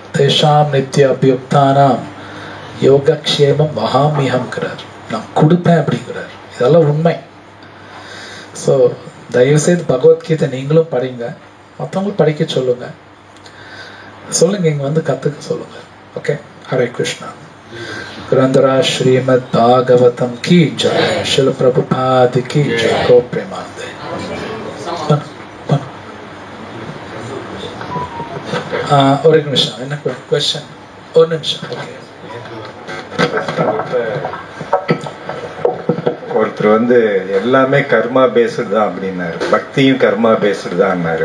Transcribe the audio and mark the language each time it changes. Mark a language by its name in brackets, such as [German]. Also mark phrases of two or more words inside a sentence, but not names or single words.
[Sanskrit] तेषां नित्य अभियुक्तानां योगक्षेमं वहाम्यहम्. [Tamil] நான் கொடுப்பேன் அப்படிங்கிறார். இதெல்லாம் உண்மை. ஸோ தயவுசெய்து பகவத்கீதை நீங்களும் படிங்க, மற்றவங்களும் படிக்க சொல்லுங்க. சொல்லுங்க, இங்க வந்து கத்துக்க சொல்லுங்க. ஓகே, ஹரே கிருஷ்ணா. [Hindi] ग्रंथराज श्रीमद् भागवतम की जय, शिल प्रभुपाद की जय, गो प्रेमानंदे. [Tamil] ஒரு நிமிஷம், என்ன क्वेश्चन? ஒரு நிமிஷம். ஓகே, ஒருத்தர் வந்து எல்லாமே [English] karma based [Tamil] தான் அப்படின்னாரு, பக்தியும் [English] karma based [Tamil] தான்னாரு.